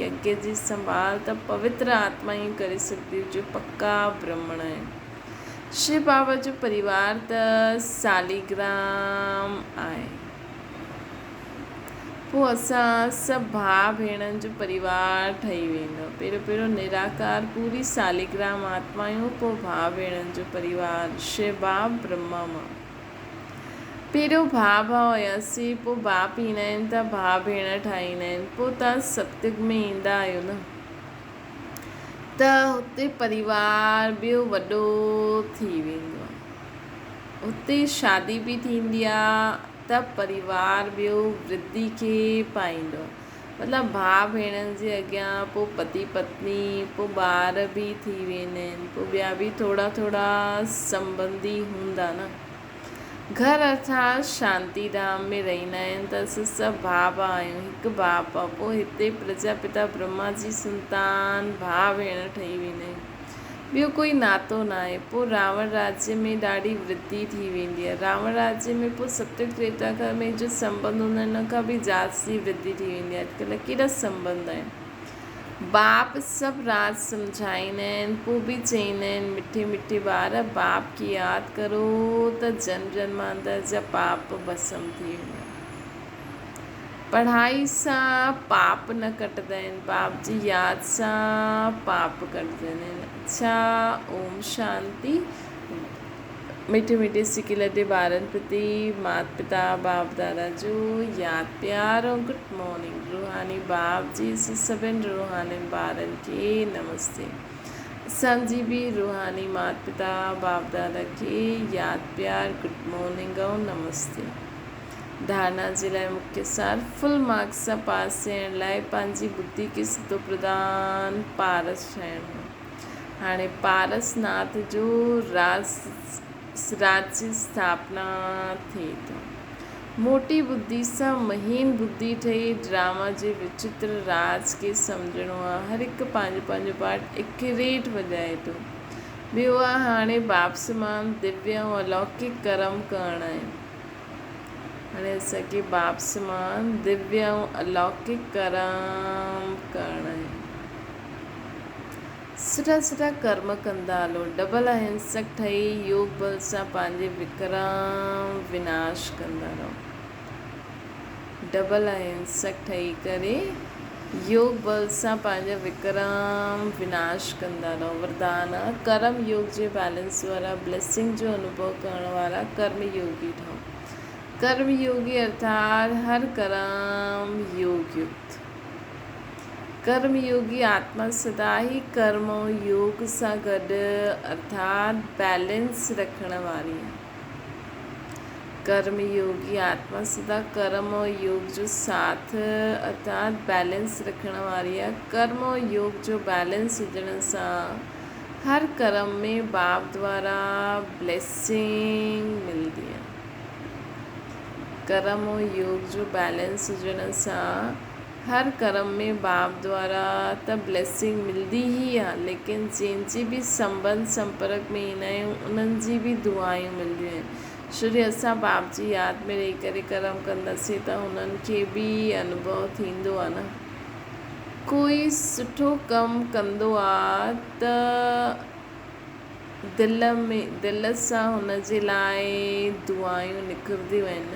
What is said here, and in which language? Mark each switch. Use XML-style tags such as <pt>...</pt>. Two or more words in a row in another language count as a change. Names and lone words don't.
<sd>यज्ञ जी संभाल त पवित्र आत्मा ई करे सघंदी, जो पक्का ब्राह्मण आहिनि। शिव बाबा जो परिवार त सालिग्राम आहे। पोइ असां सभु भाउ भेणनि जो परिवार ठही वेंदो। पहिरियों निराकार पूरी सालिग्राम आत्मायूं, पोइ भाउ भेणनि जो परिवार शिव बाप ब्रह्मा मां। पहिरियों भाउ हुयासीं, पोइ बाप ईंदा आहिनि त भाउ भेण ठाहींदा आहिनि। पोइ तव्हां सतयुग में ईंदा आहियो न, त हुते परिवार ॿियो वॾो थी वेंदो आहे। हुते शादी बि थींदी आहे त परिवार ॿियो वृद्धि खे पाईंदो। मतिलबु भाउ भेणनि जे अॻियां पोइ पति पत्नी, पोइ ॿार बि थी वेंदा आहिनि, पोइ ॿिया बि थोरा संबंधी हूंदा न। घर अर्थात शांति धाम में रहंदा आहिनि त असां सभु भाउ आहियूं, हिकु बाप आहे। पोइ हिते प्रजापिता ब्रह्मा जी संतान भाउ भेण ठही वेंदा आहिनि, ॿियो कोई नातो न आहे। पोइ रावण राज्य में ॾाढी वृद्धि थी वेंदी आहे। रावण राज्य में पोइ सतयुग त्रेता में जो संबंध हूंदा आहिनि, हुन खां बि जास्ती वृद्धि थी वेंदी आहे। अॼुकल्ह केॾा संबंध आहिनि। बाप सभु राज सम्झाईंदा आहिनि, पोइ बि चईंदा आहिनि मिठे ॿार बाप खे यादि करो त जन्म जन्मांतर जा पाप भस्म थी वेंदा। पढ़ाई सां पाप न कटंदा आहिनि, बाप जी यादि सां पाप कटंदा आहिनि। अच्छा, ओम शांति। मीठे मीठे सिके लॾे ॿारनि प्रति माता पिता बाप दादा जो यादि प्यार और</sd> <en>good morning.</en> <sd>रूहानी बाप जी सभिनि रूहानी ॿारनि खे नमस्ते। असांजी बि रूहानी माता पिता बाप दादा खे यादि प्यार</sd> <en>good morning</en> <sd>और नमस्ते। धारणा जे लाइ मुख्य सार</sd> <en>full marks</en> <sd>सां पास थियण लाइ पंहिंजी बुद्धि खे सिधो प्रदान पारस ठहिणो। हाणे पारसनाथ जो राज जी स्थापना थिए थो। मोटी बुद्धि सां महीन बुद्धि ठही ड्रामा जे विचित्र राज खे सम्झणो आहे। हर हिकु पंहिंजो पंहिंजो पार्ट एक्यूरेट वॼाए थो। ॿियो आहे हाणे बाप समान दिव्य ऐं अलौकिक कर्म करणा आहिनि। हाणे असांखे बाप समान दिव्य ऐं अलौकिक कर्म करणा आहिनि। सुठा सुठा कर्म कंदा हलो। डबल अहिंसक ठही योग बल सां पंहिंजे विक्रम विनाश कंदा रहो। डबल अहिंसक ठही करे योग बल सां पंहिंजा विक्रम विनाश कंदा रहो। वरदान कर्म योग जे बैलेंस वारा ब्लेसिंग जो अनुभव करण वारा कर्म योगी ठहो। कर्म योगी अर्थात हर कर्म योग युक्त। कर्म योगी आत्मा सदा ही कर्म और योग सां गॾु अर्थात बैलेंस रखण वारी है। कर्म योगी आत्मा सदा कर्म और योग जो साथ अर्थात बैलेंस रखण वारी है। कर्म और योग जो बैलेंस हुजण सां हर कर्म में बाप द्वारा ब्लेसिंग</sd> <hi>मिलती है।</hi> <sd>कर्म और योग जो बैलेंस हुजण सां हर कर्म में बाप द्वारा त ब्लेसिंग मिलंदी ही आहे, लेकिन जंहिंजी बि संबंध संपर्क में ईंदा आहियूं उन्हनि जी बि दुआयूं मिलंदियूं आहिनि। छोजो असां बाप जी यादि में रही करे कर्म कंदासीं त हुननि खे बि अनुभव थींदो आहे न। कोई सुठो कमु कंदो आहे त दिलि सां हुन जे लाइ दुआयूं निकिरंदियूं आहिनि।</sd>